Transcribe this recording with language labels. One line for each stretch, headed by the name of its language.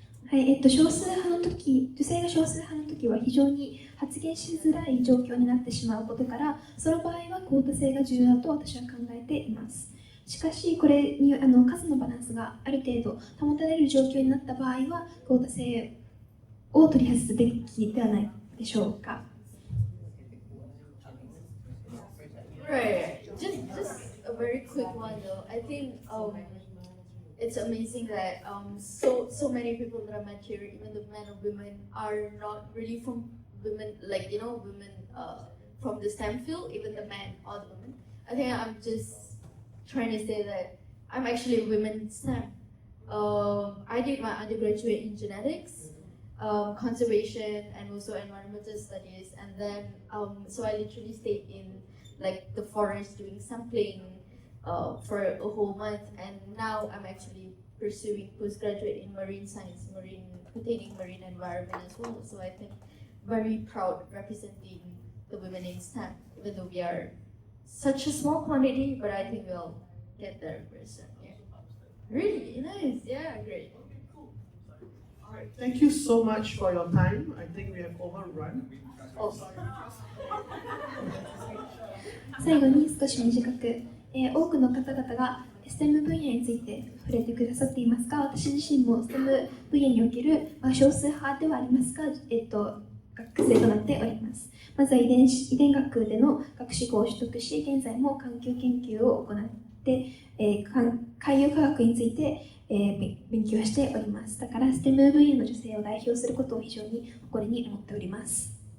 Japanese: はい、少数派の時、女性が少数派の時は非常に発言しづらい状況になってしまうことから、その場合はクオータ制が重要だと私は考えています。しかし、これに数のバランスがある程度保たれる状況になった場合は、クオータ制を取り外すべきではないでしょうか。
English: Right. Just a very quick one though. I think it's amazing that so many people that I met here, even the men or women, are not really from women, women from the STEM field, even the men or the women. I think I'm just trying to say that I'm actually a women in STEM. I did my undergraduate in genetics, conservation, and also environmental studies. And then, so I literally stayed in like the forest doing sampling for a whole month. And now I'm actually pursuing postgraduate in marine science, pertaining marine environment as well. So I think very proud representing the women in STEM, even though we are such a small quantity, but I think we'll get there very soon. Yeah. Really nice. Yeah, great. Alright, thank you so much for your time. I think we have overrun. Oh, sorry.
Japanese: 最後に少し短く、多くの方々が STEM 分野について触れてくださっていますが、私自身も STEM 分野における、少数派ではありますが、学生となっております。まずは遺伝学での学士号を取得し、現在も環境研究を行って、海洋科学について、勉強しております。だから STEM 分野の女性を代表することを非常に誇りに思っております。